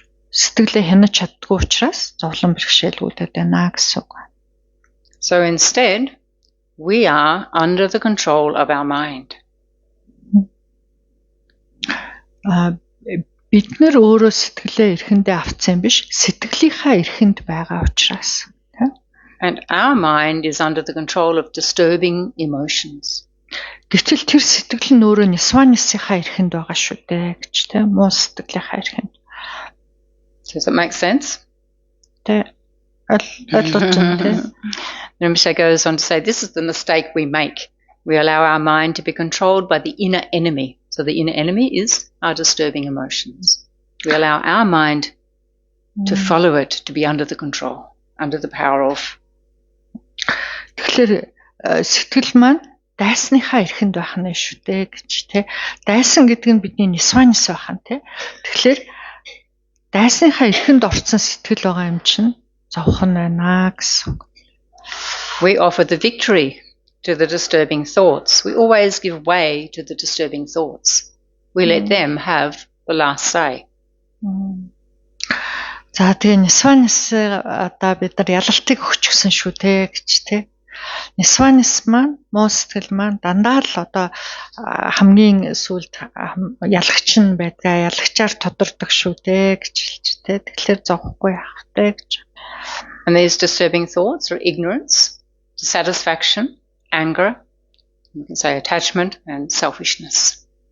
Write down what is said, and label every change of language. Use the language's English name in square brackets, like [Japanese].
[Mongolian] Сэтгэлээ хянаж чаддгүй учраас зовлон бэрхшээлүүд байна гэсэн үг. [English] So instead, we are under the control of our mind. [Mongolian] Бид нар өөрөө сэтгэлээ эрхэндээ авцсан биш, сэтгэлийнхаа эрхэнд байгаа учраас. [English] And our mind is under the control of disturbing emotions. [Mongolian] Гэтэл тэр сэтгэл нь өөрөө Нисванисийнхаа эрхэнд байгаа шүү дээ гэж тэ муу сэтгэлийнхаа эрхэнд. [English] Does that make sense? [Mongolian] Тэ ойлгож байна тэ. [English] Rinpoche goes on to say, this is the mistake we make. We allow our mind to be controlled by the inner enemy. So the inner enemy is our disturbing emotions. We allow our mind to follow it, to be under the control, under the power of. [Mongolian] Тэгэхээр сэтгэл маань дайсныхаа эрхэнд байх нь шүү дээ гэж тий. Дайсан гэдэг нь бидний Нисванис байх нь тий. Тэгэхээр дайсныхаа эрхэнд орцсон сэтгэл байгаа юм чинь зовхон байна гэсэн. [English] We offer the victory to the disturbing thoughts. We always give way to the disturbing thoughts. We let them have the last say. [Mongolian] За тэгээ Нисванис одоо бид нар ялалтыг өгч гсэн шүү те гэж те. Нисванис маань муу сэтгэл маань дандаа л одоо хамгийн сүлд ялагч нь байдгаа ялагчаар тодордог шүү те гэж хэлж те. Тэгэхээр зовхгүй яах те гэж. [English] And these disturbing thoughts are ignorance, dissatisfaction, anger, you can say attachment and selfishness.